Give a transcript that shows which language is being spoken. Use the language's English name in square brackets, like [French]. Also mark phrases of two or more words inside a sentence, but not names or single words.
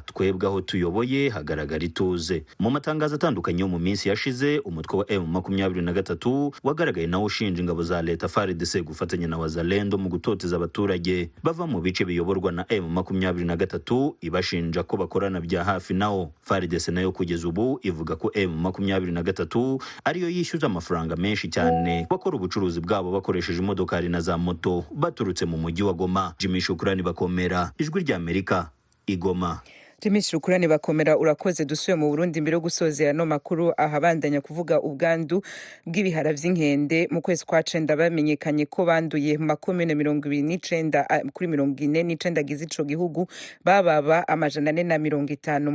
[Kinyarwanda] Twebwe aho tuyoboye hagaragara ituze. Mu matangazo atandukanye yo mu minsi yashize, umutwe wa M23 wagaragaye nawo ushinja ingabo za leta FARDC gufatanya na Wazalendo mu gutoteza abaturage bava mu bice biyoborwa na M23, ibashinja ko bakorana bya hafi nao. FARDC nayo kugeza ubu ivuga ko M23 ariyo yishyuza amafaranga menshi cyane bakora ubucuruzi bwabo bakoresheje imodokari na za moto baturutse mu mujyi wa Goma. Jimmy Shukrani Bakomera, Ijwi rya Amerika, Igoma. Jimmy Shukrani Bakomera, urakoze. [Rundi] Dusuye mu Burundi mbere yo gusozera no makuru ahabandanya kuvuga ubwandu bw'ibihara vy'inkende. Mu kwezi kwa 9 bamenyekanye ko banduye mu makomune 29 kuri 49 gize ico gihugu, bababa 450.